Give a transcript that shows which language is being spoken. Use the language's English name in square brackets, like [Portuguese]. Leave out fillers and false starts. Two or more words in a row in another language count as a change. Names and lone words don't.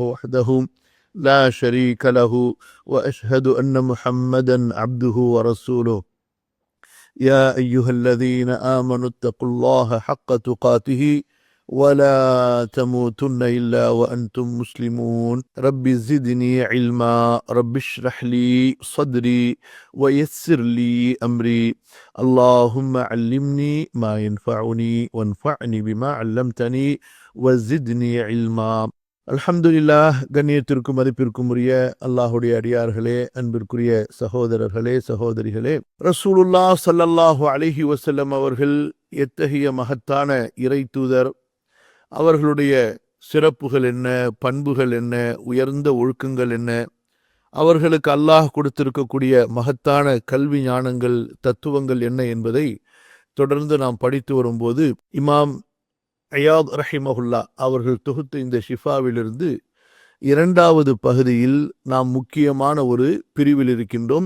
[Arabic] وحده لا شريك له وأشهد أن محمدا عبده ورسوله يا أيها الذين آمنوا اتقوا الله حق تقاته ولا تموتن إلا وأنتم مسلمون رب زدني علما رب اشرح لي صدري ويسر لي أمري اللهم علمني ما ينفعني وانفعني بما علمتني وزدني علما. [Tamil] அல்ஹம்துலில்லாஹ். கண்ணியத்திற்கும் மதிப்பிற்கும் உரிய அல்லாஹுடைய அடியார்களே, அன்பிற்குரிய சகோதரர்களே, சகோதரிகளே, ரசூலுல்லாஹ் [Arabic] صلى الله عليه وسلم [Tamil] அவர்கள் எத்தகைய மகத்தான இறை தூதர், அவர்களுடைய சிறப்புகள் என்ன, பண்புகள் என்ன, உயர்ந்த ஒழுக்கங்கள் என்ன, அவர்களுக்கு அல்லாஹ் கொடுத்திருக்கக்கூடிய மகத்தான கல்வி ஞானங்கள், தத்துவங்கள் என்ன என்பதை தொடர்ந்து நாம் படித்து வரும்போது இமாம் அயாத் ரஹிமஹுல்லா அவர்கள் தொகுத்த இந்த ஷிஃபாவிலிருந்து இரண்டாவது பகுதியில் நாம் முக்கியமான ஒரு பிரிவில் இருக்கின்றோம்.